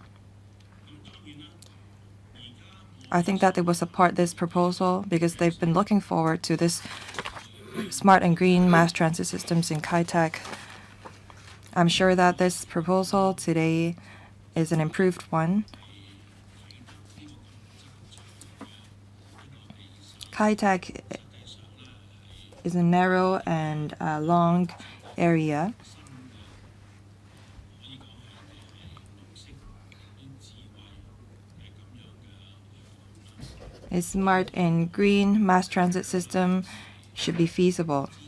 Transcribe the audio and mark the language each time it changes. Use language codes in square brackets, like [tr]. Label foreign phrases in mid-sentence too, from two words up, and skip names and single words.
[en] I think that they will support this proposal because they've been looking forward to this smart and green mass transit systems in Kai-tak. I'm sure that this proposal today is an improved one. Kai-tak is a narrow and long area. A smart and green mass transit system should be feasible.